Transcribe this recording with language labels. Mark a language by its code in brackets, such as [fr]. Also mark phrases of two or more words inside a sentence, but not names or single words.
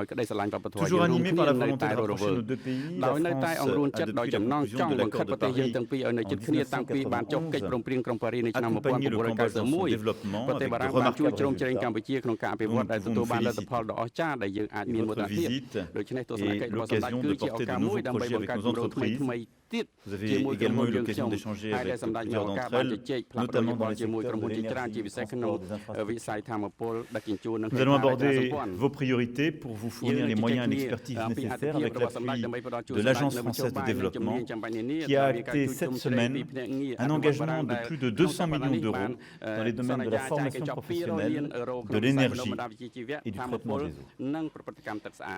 [km] ក្តីស្រឡាញ់វប្បធម៌យើងរួមគ្នានៅតែរស់រវើកដោយនៅតែអង្រួនចិត្តដោយចំណងចង់បង្ខិតប្រទេសយើងទាំងពីរឲ្យនៅជិតគ្នាតាំងពីបានចុះកិច្ចព្រមព្រៀងក្រុងប៉ារីសនៅឆ្នាំ1991ប្រទេសបារាំងបានជួយជ្រោមជ្រែងកម្ពុជាក្នុងការអភិវឌ្ឍដែលទទួលបានលទ្ធផលដ៏អស្ចារ្យដែលយើងអាចមានមោទនភាពដូច្នេះទស្សនកិច្ចរបស់សម្ដេចគឺជាឱកាសមួយដើម្បីបង្កើតគម្រោងថ្មីទៀតជាមួយក្រុមហ៊ុនយើងខ្ញុំហើយដែលសម្ដេចមានឱកាសបានជជែកផ្លាស់ប្ដូរយោបល់ជាមួយក្រុមហ៊ុនជាច្រើនជាពិសេសក្នុងវិស័យធម្មពលដឹកជញ្ជូននិង [fr] Nous allons aborder vos priorités pour vous fournir les moyens et l'expertise nécessaires avec l'appui de l'Agence française de développement qui a acté cette semaine un engagement de plus de 200 millions d'euros dans les domaines de la formation professionnelle, de l'énergie et du traitement des eaux.